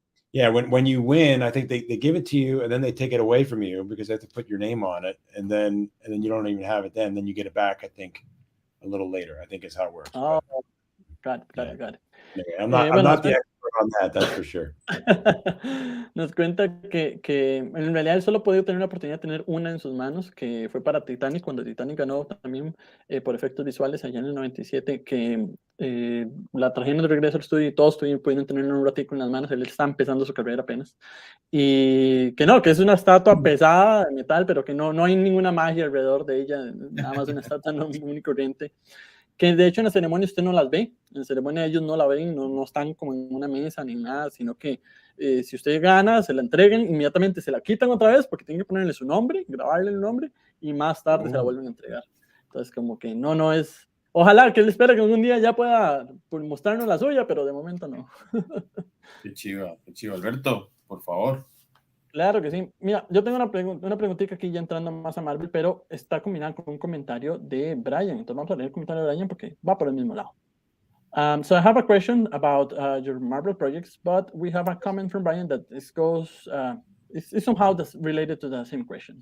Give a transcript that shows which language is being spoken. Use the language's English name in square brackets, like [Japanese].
[English] Yeah, when you win, I think they give it to you and then they take it away from you because they have to put your name on it, and then you don't even have it then you get it back, I think, a little later. I think is how it works. Oh, got it. Anyway, I'm not the expert on that's for sure. [Spanish] Nos cuenta que en realidad él solo ha podido tener la oportunidad de tener una en sus manos, que fue para Titanic, cuando Titanic ganó también por efectos visuales allá en el 97, que la trajeron de regreso al estudio y todos pudieron tener un ratico en las manos. Él está empezando su carrera apenas. Y que es una estatua pesada de metal, pero que no hay ninguna magia alrededor de ella, nada más una estatua común y corriente. Que de hecho en la ceremonia usted no las ve, en la ceremonia ellos no la ven, no están como en una mesa ni nada, sino que si usted gana, se la entregan, inmediatamente se la quitan otra vez porque tienen que ponerle su nombre, grabarle el nombre y más tarde se la vuelven a entregar. Entonces como que no es, ojalá que él espera que algún día ya pueda mostrarnos la suya, pero de momento no. Qué chido, Alberto, por favor. Claro que sí. Mira, yo tengo una preguntita aquí ya entrando más a Marvel, pero está combinada con un comentario de Brian. Entonces vamos a leer el comentario de Brian porque va por el mismo lado. [English] So I have a question about your Marvel projects, but we have a comment from Brian that it's somehow related to the same question.